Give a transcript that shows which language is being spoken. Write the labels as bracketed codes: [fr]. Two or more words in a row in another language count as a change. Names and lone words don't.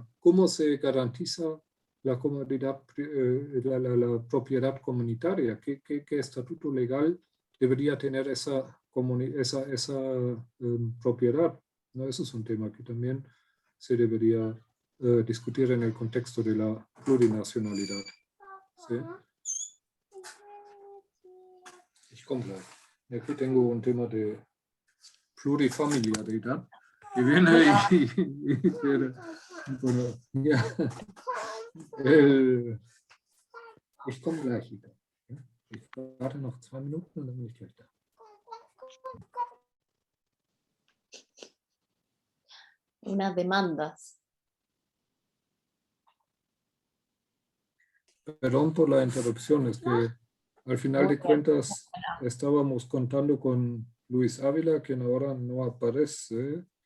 [es] ¿Cómo se garantiza la propiedad comunitaria? ¿Qué estatuto legal debería tener esa propiedad? ¿No? Eso es un tema que también se debería discutir en el contexto de la plurinacionalidad. ¿Sí? [de] Ich komme gleich. [es] Aquí tengo un tema de plurifamiliaridad que viene bueno, [de] ja, ich komme gleich wieder. Ich warte noch 2 Minuten und dann bin ich gleich da. [es] Unas demandas. Perdón por la interrupción, es que al final de cuentas estábamos contando con Luis Ávila, quien ahora no aparece.